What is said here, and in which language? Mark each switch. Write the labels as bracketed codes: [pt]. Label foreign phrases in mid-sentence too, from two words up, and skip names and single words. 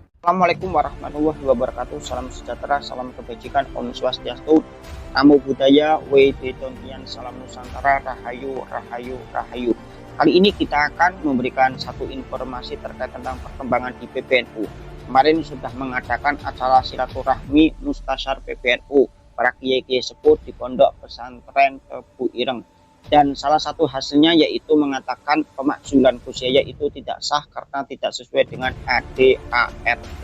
[ar] Assalamualaikum warahmatullahi wabarakatuh. [id] Salam sejahtera, salam kebajikan, [ban] Om Swastiastu, [pi] Namo Buddhaya, [id] Wede Tontian, Salam Nusantara, Rahayu, Rahayu, Rahayu. Kali ini kita akan memberikan satu informasi terkait tentang perkembangan di PBNU. Kemarin sudah mengadakan acara silaturahmi Mustasyar PBNU, para kiai-kiai sepuh di Pondok Pesantren Tebu Ireng. Dan salah satu hasilnya yaitu mengatakan pemakzulan Gus Yahya itu tidak sah karena tidak sesuai dengan ADART.